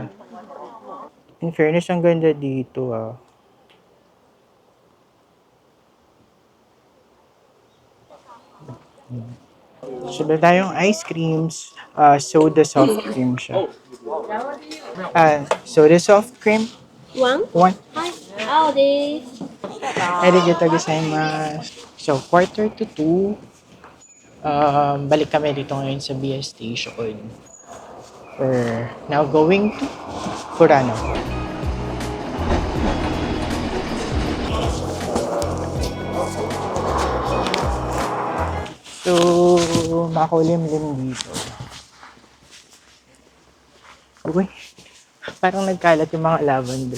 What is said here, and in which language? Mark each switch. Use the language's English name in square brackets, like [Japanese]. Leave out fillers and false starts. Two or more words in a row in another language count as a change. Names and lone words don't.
[English] In fairness, [Filipino] ang ganda dito ah. Sabi tayong [English] ice creams. Soda soft cream [Filipino] siya. [English] Soda soft cream. 1? One. [Japanese] はい、青です。ありがとうございます. [Filipino] So, 1:45. Balik kami dito ngayon sa BS Station. [English] We're now going to Furano. [Filipino] So, makulimlim dito. Uy, parang nagkalat yung mga lavender.